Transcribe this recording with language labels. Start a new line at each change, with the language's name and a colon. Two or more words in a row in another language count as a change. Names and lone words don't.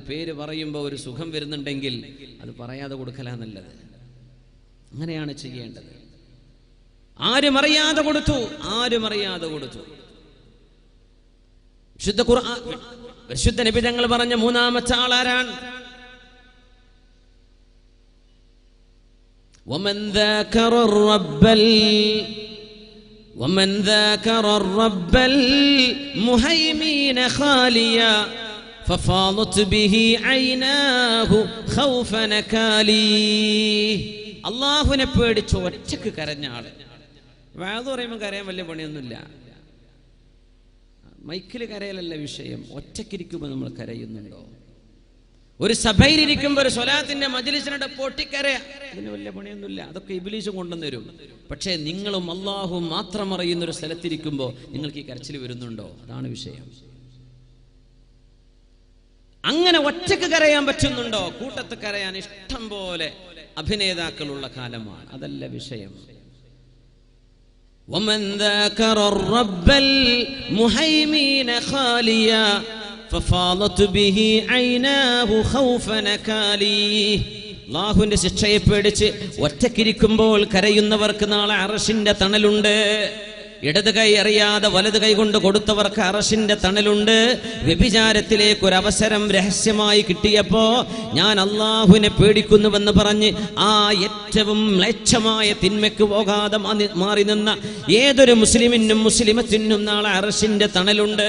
Malayalam: പേര് പറയുമ്പോൾ ഒരു സുഖം വരുന്നുണ്ടെങ്കിൽ അത് പറയാതെ കൊടുക്കലാ നല്ലത്. അങ്ങനെയാണ് ചെയ്യേണ്ടത്. ആരും അറിയാതെ കൊടുത്തു, ആരും അറിയാതെ കൊടുത്തു. വിശുദ്ധ ഖുർആൻ, വിശുദ്ധ നബി തങ്ങൾ പറഞ്ഞ മൂന്നാമത്തെ ആളാരാണ്?
Arabic: ومن ذاكر الرب المهيمين خاليا ففاضت به عيناه خوف نكالي.
Malayalam: അള്ളാഹുവിനെ പേടിച്ച് ഒറ്റക്ക് കരഞ്ഞ ആള്. വാദ് പറയുമ്പോൾ കരയാൻ വലിയ പണിയൊന്നുമില്ല. മൈക്കിൽ കരയലല്ല വിഷയം, ഒറ്റക്കിരിക്കുമ്പോൾ നമ്മൾ കരയുന്നുണ്ടോ? ഒരു സഭയിലിരിക്കുമ്പോൾ ഒരു സ്വലാത്തിന്റെ മജ്‌ലിസിനിടെ പൊട്ടിക്കരയാ, അതിന് വലിയ പണിയൊന്നുമില്ല. അതൊക്കെ ഇബ്ലീസ് കൊണ്ടുവരും. പക്ഷേ നിങ്ങളും അള്ളാഹുവും മാത്രം അറിയുന്ന ഒരു സ്ഥലത്തിരിക്കുമ്പോൾ നിങ്ങൾക്ക് ഈ കരച്ചിൽ വരുന്നുണ്ടോ? അതാണ് വിഷയം. അങ്ങനെ ഒറ്റക്ക് കരയാൻ പറ്റുന്നുണ്ടോ? കൂട്ടത്ത് കരയാൻ ഇഷ്ടം പോലെ അഭിനേതാക്കളുള്ള കാലമാണ്, അതല്ല വിഷയം.
Arabic: ومن ذاكر الرب المهيمين خاليا ففاضت به عيناه خوف نكالي.
Malayalam: അല്ലാഹുവിന്റെ ശിക്ഷയെ പേടിച്ച് ഒറ്റക്കിരിക്കുമ്പോൾ കരയുന്നവർക്ക് നാളെ അർശിന്റെ തണലുണ്ട്. ഇടത് കൈ അറിയാതെ വലത് കൈ കൊണ്ട് കൊടുത്തവർക്ക് അർശിന്റെ തണലുണ്ട്. വ്യഭിചാരത്തിലേക്ക് ഒരു അവസരം രഹസ്യമായി കിട്ടിയപ്പോ ഞാൻ അള്ളാഹുവിനെ പേടിക്കുന്നുവെന്ന് പറഞ്ഞ് ആ ഏറ്റവും മ്ലേച്ഛമായ തിന്മയ്ക്ക് പോകാതെ മാറി നിന്ന ഏതൊരു മുസ്ലിമിനും മുസ്ലിമത്തിനും നാളെ അർശിന്റെ തണലുണ്ട്.